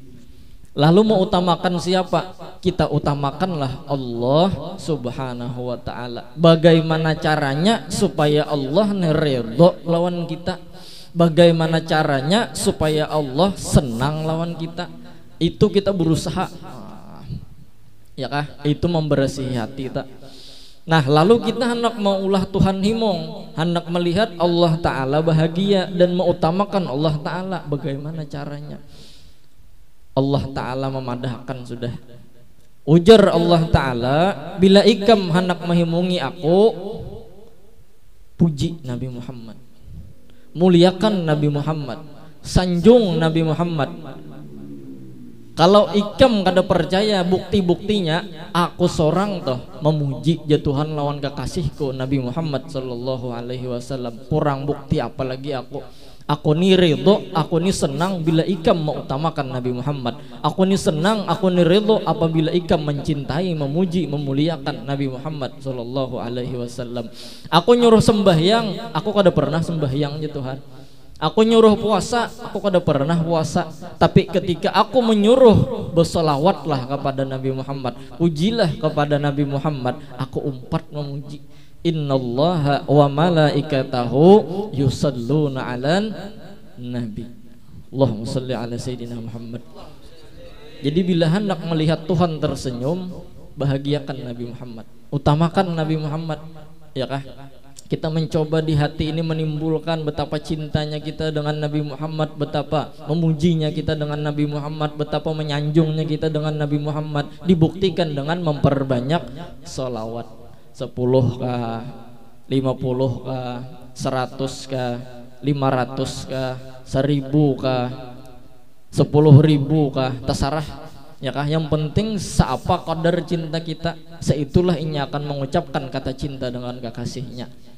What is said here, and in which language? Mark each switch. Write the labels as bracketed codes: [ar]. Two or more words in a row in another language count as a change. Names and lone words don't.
[bjn] Lalu mengutamakan siapa? Kita utamakanlah Allah [ar] سبحانه وتعالى. [bjn] Bagaimana caranya supaya Allah ridho lawan kita? Bagaimana caranya supaya Allah senang lawan kita? Itu kita berusaha, ya kah? Itu membersihi hati kita. Nah, lalu kita hendak maulah Tuhan himong, hendak melihat Allah Ta'ala bahagia dan mengutamakan Allah Ta'ala. Bagaimana caranya? Allah Ta'ala memadahkan sudah. Ujar Allah Ta'ala, bila ikam hendak menghimungi aku, puji Nabi Muhammad, muliakan Nabi Muhammad, sanjung Nabi Muhammad. Kalau ikam kada percaya bukti-buktinya, aku seorang toh memuji jatuhan lawan kekasihku Nabi Muhammad [ar] صلى الله عليه وسلم. [bjn] Kurang bukti apalagi aku. Aku ni ridho, aku ni senang bila ikam mengutamakan Nabi Muhammad. Aku ni senang, aku ni ridho apabila ikam mencintai, memuji, memuliakan Nabi Muhammad [ar] صلى الله عليه وسلم. [bjn] Aku nyuruh sembahyang, aku kada pernah sembahyang jatuhan. Aku nyuruh puasa, aku kada pernah puasa. Tapi ketika aku menyuruh bersolawatlah kepada Nabi Muhammad, pujilah kepada Nabi Muhammad, aku umpat memuji. [ar] إن الله وملائكته يصلون على النبي. اللهم صل على سيدنا Muhammad. [bjn] Jadi bila hendak melihat Tuhan tersenyum, bahagiakan Nabi Muhammad, utamakan Nabi Muhammad, ya kah? Kita mencoba di hati ini menimbulkan betapa cintanya kita dengan Nabi Muhammad, betapa memujinya kita dengan Nabi Muhammad, betapa menyanjungnya kita dengan Nabi Muhammad. Dibuktikan dengan memperbanyak sholawat 10 kah, 50 kah, 100 kah, 500 kah, 1000 kah, 10.000 kah, terserah. Ya kah, yang penting seapa kadar cinta kita, seitulah ini akan mengucapkan kata cinta dengan kekasihnya.